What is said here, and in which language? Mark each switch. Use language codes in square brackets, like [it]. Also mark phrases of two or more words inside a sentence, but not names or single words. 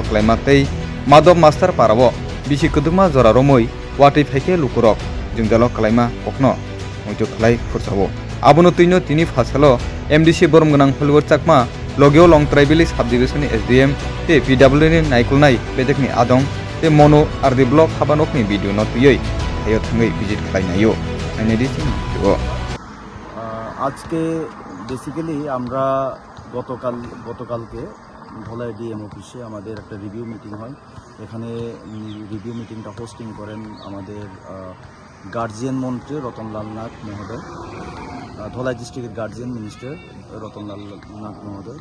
[trp] khlaima tei madop master parabo bisi kuduma jora romui wati phaike lukurok jingdalo khlaima kokno moito khlai khurchao abono tuino tini phasalo MDC Boromganang Hollywood chakma logeo longtrai bili subdivision SDM te PW ni naikulnai bedekni adong te Monu RD block habanokni video no tuyoi hayo thangai visit khlainayo anedi jo [bn] আজকে বেসিক্যালি আমরা গতকালকে ধলাই ডিএম অফিসে আমাদের একটা [en] review meeting [bn] হয়। এখানে [en] review meetingটা hosting [bn] করেন আমাদের গার্জিয়ান মন্ত্রী রতনলাল নাথ মহোদয়, ধলাই ডিস্ট্রিক্টের [en] guardian minister [bn] রতনলাল নাথ মহোদয়।